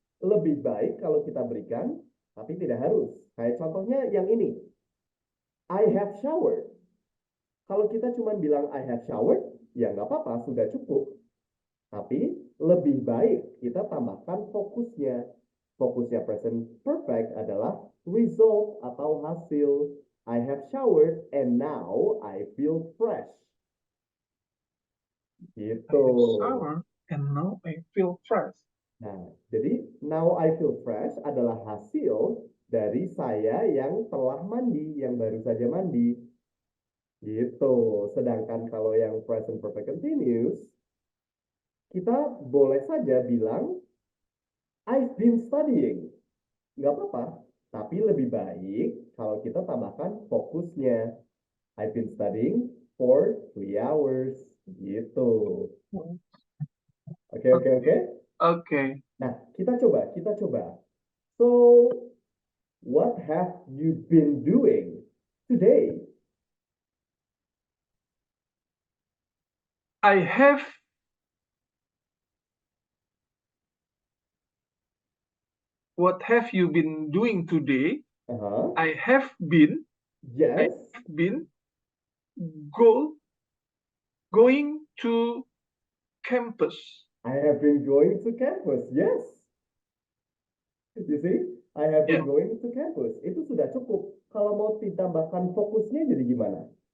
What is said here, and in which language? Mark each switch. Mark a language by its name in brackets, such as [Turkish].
[Indonesian] Lebih baik kalau kita berikan, tapi tidak harus. Kayak contohnya yang ini. [English] I have showered. [Indonesian] Kalau kita cuma bilang [English] I have showered, [Indonesian] ya nggak apa-apa, sudah cukup. Tapi lebih baik kita tambahkan fokusnya. Fokusnya present perfect adalah result atau hasil. [English] I have showered and now I feel fresh. [Indonesian] Gitu. [English] I have showered and now I feel fresh. [Indonesian] Nah, jadi [English] now I feel fresh [Indonesian] adalah hasil dari saya yang telah mandi, yang baru saja mandi. Gitu. Sedangkan kalau yang present perfect continuous, kita boleh saja bilang [English] I've been studying. [Indonesian] Nggak apa-apa. Tapi lebih baik kalau kita tambahkan fokusnya. [English] I've been studying for 3 hours. [Indonesian] Gitu. Oke. Oke. Nah, kita coba. [English] So, what have you been doing today? I have What have you been doing today? I have been. Yes. I have been going to campus. I have been going to campus. Yes. You see, I have been going to campus. [Indonesian] Itu sudah cukup. kalau mau ditambahkan fokusnya jadi gimana?